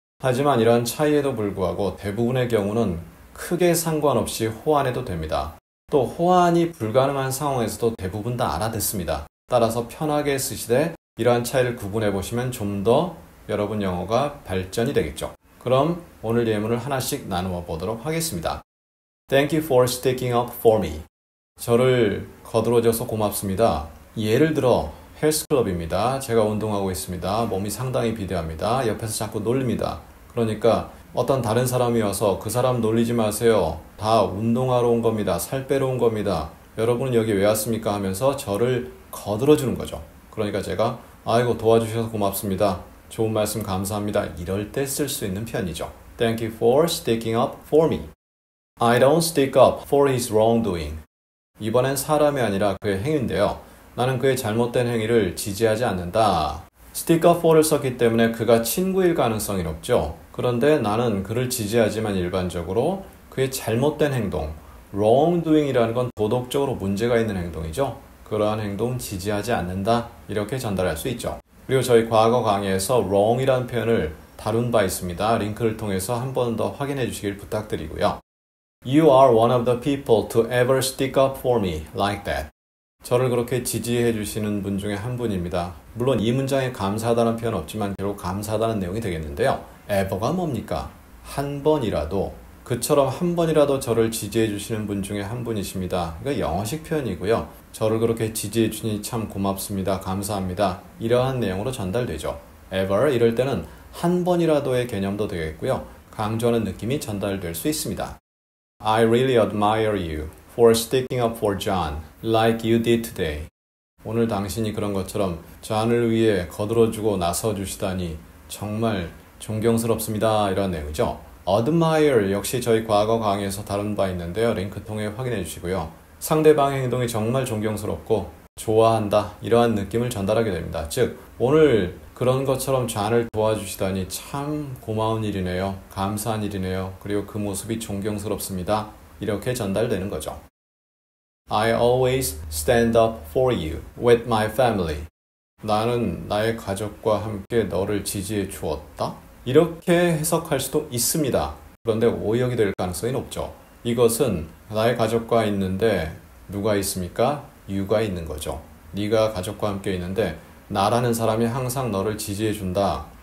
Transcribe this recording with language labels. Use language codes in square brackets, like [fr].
[ko] 하지만 이런 차이에도 불구하고 대부분의 경우는 크게 상관없이 호환해도 됩니다. 또 호환이 불가능한 상황에서도 대부분 다 알아듣습니다. 따라서 편하게 쓰시되 이러한 차이를 구분해 보시면 좀 더 여러분 영어가 발전이 되겠죠. 그럼 오늘 예문을 하나씩 나누어 보도록 하겠습니다. [en] Thank you for sticking up for me. [ko] 저를 거들어줘서 고맙습니다. 예를 들어 헬스클럽입니다. 제가 운동하고 있습니다. 몸이 상당히 비대합니다. 옆에서 자꾸 놀립니다. 그러니까 어떤 다른 사람이 와서 그 사람 놀리지 마세요. 다 운동하러 온 겁니다. 살 빼러 온 겁니다. 여러분은 여기 왜 왔습니까? 하면서 저를 거들어주는 거죠. 그러니까 제가 아이고 도와주셔서 고맙습니다. 좋은 말씀 감사합니다. 이럴 때 쓸 수 있는 편이죠. [en] Thank you for sticking up for me. I don't stick up for his wrongdoing. [ko] 이번엔 사람이 아니라 그의 행위인데요. 나는 그의 잘못된 행위를 지지하지 않는다. stick up for를 썼기 때문에 그가 친구일 가능성이 높죠. 그런데 나는 그를 지지하지만 일반적으로 그의 잘못된 행동, wrongdoing이라는 건 도덕적으로 문제가 있는 행동이죠. 그러한 행동 지지하지 않는다. 이렇게 전달할 수 있죠. 그리고 저희 과거 강의에서 wrong이라는 표현을 다룬 바 있습니다. 링크를 통해서 한 번 더 확인해 주시길 부탁드리고요. [en] You are one of the people to ever stick up for me like that. [ko] 저를 그렇게 지지해 주시는 분 중에 한 분입니다. 물론 이 문장에 감사하다는 표현 없지만 결국 감사하다는 내용이 되겠는데요. ever가 뭡니까? 한 번이라도, 그처럼 한 번이라도 저를 지지해 주시는 분 중에 한 분이십니다. 이거 영어식 표현이고요. 저를 그렇게 지지해 주시니 참 고맙습니다. 감사합니다. 이러한 내용으로 전달되죠. ever 이럴 때는 한 번이라도의 개념도 되겠고요. 강조하는 느낌이 전달될 수 있습니다. [en] I really admire you for sticking up for John like you did today. [ko] 오늘 당신이 그런 것처럼 존을 위해 거들어주고 나서주시다니 정말 존경스럽습니다. 이런 내용이죠. admire 역시 저희 과거 강의에서 다룬 바 있는데요. 링크 통해 확인해 주시고요. 상대방의 행동이 정말 존경스럽고 좋아한다. 이러한 느낌을 전달하게 됩니다. 즉 오늘 그런 것처럼 존을 도와주시다니 참 고마운 일이네요. 감사한 일이네요. 그리고 그 모습이 존경스럽습니다. 이렇게 전달되는 거죠. [en] I always stand up for you with my family. [ko] 나는 나의 가족과 함께 너를 지지해 주었다. 이렇게 해석할 수도 있습니다. 그런데 오역이 될 가능성이 높죠. 이것은 나의 가족과 있는데 누가 있습니까? you가 있는 거죠. 네가 가족과 함께 있는데 나라는 사람이 항상 너를 지지해 준다.